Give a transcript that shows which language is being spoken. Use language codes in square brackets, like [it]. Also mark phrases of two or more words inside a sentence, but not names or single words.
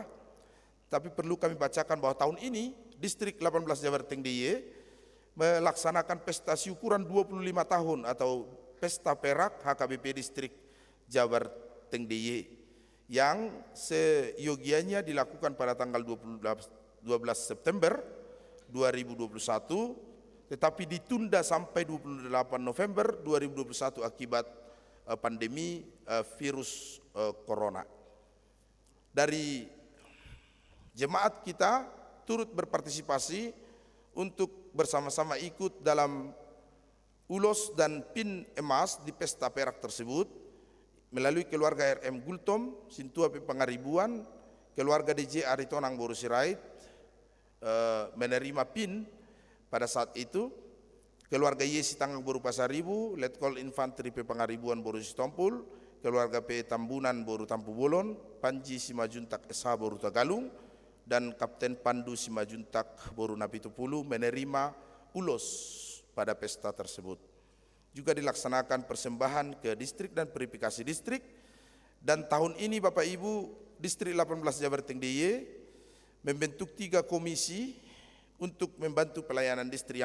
[id] Tapi perlu kami bacakan bahwa tahun ini distrik 18 Jabar Teng DIY melaksanakan pesta syukuran 25 tahun atau pesta perak HKBP distrik Jabar Teng DIY yang seyogianya dilakukan pada tanggal 12 September 2021, tetapi ditunda sampai 28 November 2021 akibat pandemi virus corona. Dari jemaat kita turut berpartisipasi untuk bersama-sama ikut dalam ulos dan pin emas di pesta perak tersebut melalui keluarga RM Gultom, Sintua Pangaribuan, keluarga DJ Aritonang Boru Sirait menerima pin pada saat itu, keluarga Yesi Tanggang Boru Pasaribu, Letkol Infanteri Pangaribuan Boru Sitompul, keluarga P Tambunan Boru Tampu Bolon, Panji Simajuntak SH Boru Tagalung, dan Kapten Pandu Simajuntak Boru Napitupulu menerima ulos pada pesta tersebut. Juga dilaksanakan persembahan ke distrik dan verifikasi distrik, dan tahun ini Bapak Ibu distrik 18 Jabar Teng DIY membentuk 3 komisi untuk membantu pelayanan distrik.